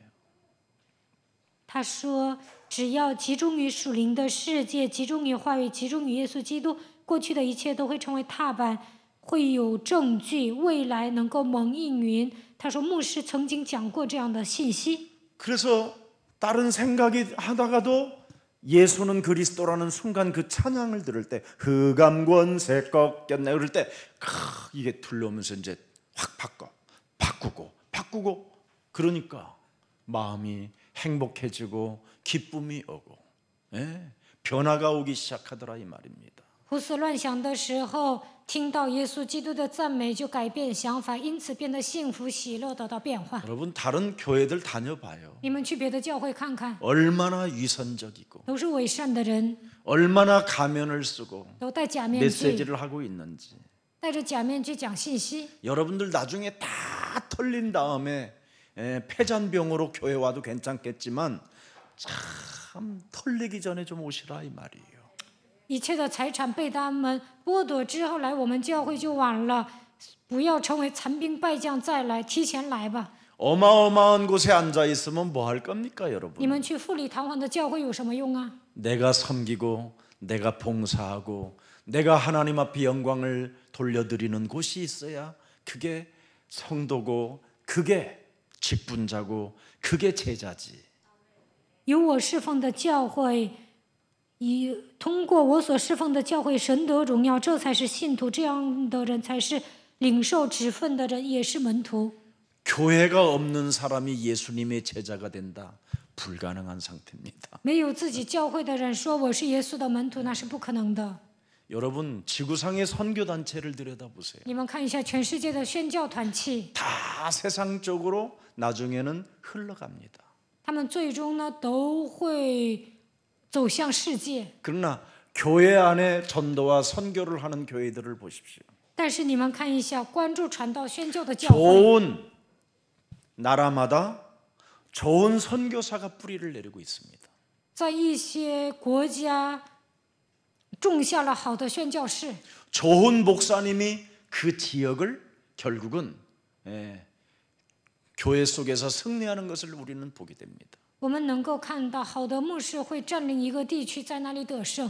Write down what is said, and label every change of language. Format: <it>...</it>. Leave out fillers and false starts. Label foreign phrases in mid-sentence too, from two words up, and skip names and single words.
<zh>他说只要集中于属灵的世界，集中于话语，集中于耶稣基督，过去的一切都会成为踏板，会有证据，未来能够蒙应允。他说牧师曾经讲过这样的信息。</zh> <ko>그래서 다른 생각이 하다가도 예수는 그리스도라는 순간 그 찬양을 들을 때 흑암권세 꺾였네 그럴 때 이게 들려오면서 이제 확 바꾸고 그러니까 마음이 행복해지고 기쁨이 오고 변화가 오기 시작하더라 이 말입니다.</ko> <zh>胡思乱想的时候，听到耶稣基督的赞美，就改变想法，因此变得幸福喜乐，得到变化。</zh> <ko>여러분 다른 교회들 다녀봐요.</ko> <zh>你们去别的教会看看，</zh> <ko>얼마나 위선적이고</ko> <zh>都是伪善的人，</zh> <ko>얼마나 가면을 쓰고</ko> <zh>都戴假面具，</zh> <ko>메시지를 하고 있는지</ko> <zh>戴着假面具讲信息。</zh> <ko>여러분들 나중에 다 털린 다음에 폐잔병으로 교회 와도 괜찮겠지만 참 털리기 전에 좀 오시라 이 말이에요.</ko> <zh>一切的财产被他们剥夺之后来我们教会就晚了，不要成为残兵败将再来，提前来吧。</zh> <ko>어마어마한 곳에 앉아 있으면 뭐 할 겁니까</ko> <zh>你</zh> <ko>여러분?</ko> <zh>们去富丽堂皇的教会有什么用啊？</zh> <ko>내가 섬기고 내가 봉사하고 내가 하나님 앞에 영광을 돌려드리는 곳이 있어야 그게 성도고 그게 직분자고 그게 제자지.</ko> <zh>有我侍奉的教会，通过我所侍奉的教会，神得荣耀，这才是信徒。这样的人才是领受职分的人，也是门徒。</zh> <ko>교회가 없는 사람이 예수님의 제자가 된다. 불가능한 상태입니다.</ko> <zh>没有自己教会的人说我是耶稣的门徒，那是不可能的。</zh> <ko>여러분 지구상의 선교 단체를 들여다보세요.</ko> <zh>你们看一下全世界的宣教团契，</zh> <ko>다 세상적으로 나중에는 흘러갑니다.</ko> <zh>他们最终呢都会走向世界。</zh> <ko>그러나 교회 안에 전도와 선교를 하는 교회들을 보십시오.</ko> <zh>但是你们看一下，关注传道宣教的教会，</zh> <ko>좋은 나라마다 좋은 선교사가 뿌리를 내리고 있습니다.</ko> <zh>在一些国家种下了好的宣教士，</zh> <ko>좋은 목사님이 그 지역을 결국은 교회 속에서 승리하는 것을 우리는 보게 됩니다.</ko> <zh>我们能够看到好的牧师会占领一个地区，在那里得胜。</zh>